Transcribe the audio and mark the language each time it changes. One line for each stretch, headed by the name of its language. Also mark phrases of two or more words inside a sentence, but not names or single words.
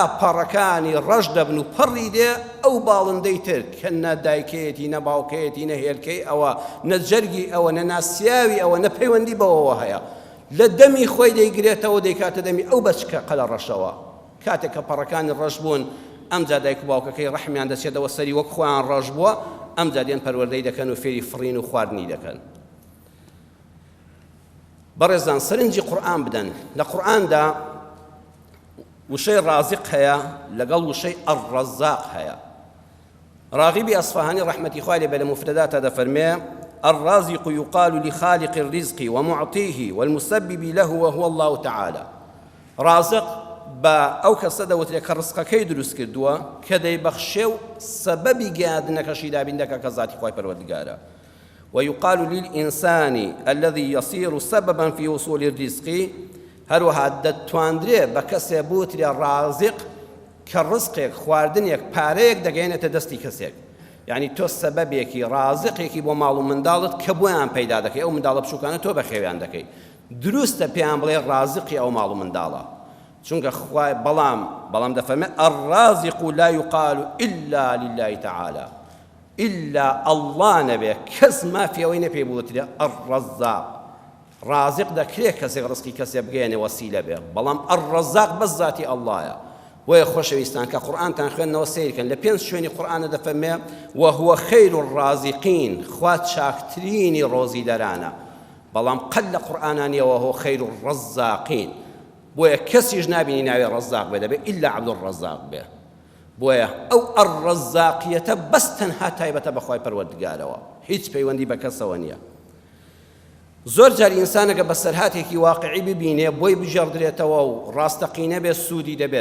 Central Kurdish: پەڕەکانی ڕەش دەبن و پەڕی دێ ئەو باڵندەی تر کە نە دایکەیەتی نە باوکەیەتی نە هێلکەی ئەوە نە جەرگی ئەوە نە ناسیاوی ئەوە نە پەیوەندی بەوەوە هەیە لە دەمی خۆی دەیگرێتەوە دەیکاتە دەمی ئەو بەچکە قەلە ڕەشەوە کاتێک کە پەڕەکانی ڕەش بوون ئەمجا دایک و باوکەکەی ڕەحمیان دەچێتەوە سەری وەک خۆیان ڕەش بووە ئەمجا دێن پەروەردەی دەکەن و فێری فڕین و خواردنی دەکەن بەڕێزان سەرنجی قورئان بدەن لە قورئاندا وشەی ڕازق هەیە لەگەڵ وشەی ئەڕەزاق هەیە راغبی ئەسفەهانی ڕەحمەتی خوای لێ بێ لە مفرداتە دەفەرمێ
Arabic: الرازق يقال لخالق الرزق ومعطيه والمسبب له وهو الله تعالى
Central Kurdish: رازق با ئەو کەسە دەوترێت کە ڕزقەکەی دروست کردووە کە دەیبەخشێ و سەبەبی گەیاندنەکەشی دابین دەکا کە ذاتی خوای پەروەردگارە
Arabic: ويقال للإنسان الذي يصير سببا في وصول الرزق
Central Kurdish: هەروەها دەتوانرێ بە کەسێ بوترێ ڕازق کە ڕزقێک خواردنێک پارەیەک دەگەێنێتە دەستی کەسێک. یعنی تۆ سەبەبێکی ڕازقێکی بۆ ماڵ و منداڵت کە بۆیان پەیدا دەکەی، ئەو منداڵە بچووکانە تۆ بەخێویان دەکەی. دروستە پێیان بڵێ ڕازقی ئەو ماڵ و منداڵە، چونکە خوای بەڵام دەفەرمێ
Arabic: الرازق لا يقال إلا لله تعالى، إلا الله
Central Kurdish: نەبێ کەس مافیەوەی نەپێ بوترێ الرزاق. رازق دەکرێت کەسێک ڕزقی کەسێ بگەێنێ وەسیلە بێ، بەڵام الرزاق بەس ذاتی ئەڵڵایە. وەیە خۆشەویستان کە قورئانتان خوێندنەوە سیرکەن لە 5 شوێنی قورئانە دەفەرمێ
Arabic: وهو خير الرازقين،
Central Kurdish: خوا چاکترینی ڕۆزی دەرانە، بەڵام قەت لە قورئانە نییە
Arabic: وهو خير الرزاقين.
Central Kurdish: بۆیە کەسیش نابینی ناوێ ڕەزاق بێ، دەبێ ئیلا عەبدوڕەزاق بێ. بۆیە ئەو ئەڕەزاقیەتە بەس تەنها تایبەتە بەخوای پەروەردگارەوە، هیچ پەیوەندی بە کەسەوە نییە. زۆر جار ئینسانەکە بە سەرهاتێکی واقعی ببینێ بۆی بژەڕدرێتەوە و ڕاستەقینە بێ سوودی دەبێت.